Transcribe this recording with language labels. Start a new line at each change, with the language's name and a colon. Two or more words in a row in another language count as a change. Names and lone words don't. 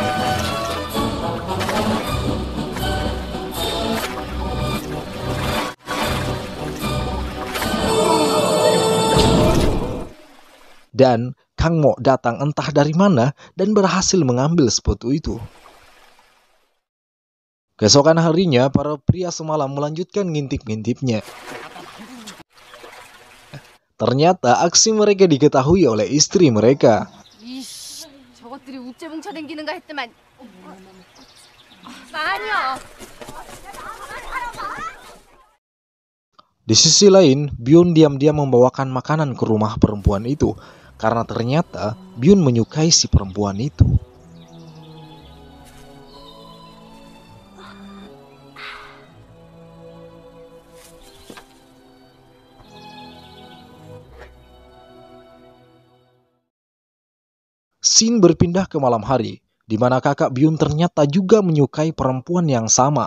Indonesian: Dan Kang Mo datang entah dari mana dan berhasil mengambil sepatu itu. Keesokan harinya, para pria semalam melanjutkan ngintip-ngintipnya. Ternyata aksi mereka diketahui oleh istri mereka.
Korean: 저것들이 우째 뭉쳐댕기는가 했더만. 아니야.
Indonesian: Di sisi lain, Byun diam-diam membawakan makanan ke rumah perempuan itu. Karena ternyata Byun menyukai si perempuan itu. Scene berpindah ke malam hari, di mana kakak Byun ternyata juga menyukai perempuan yang sama.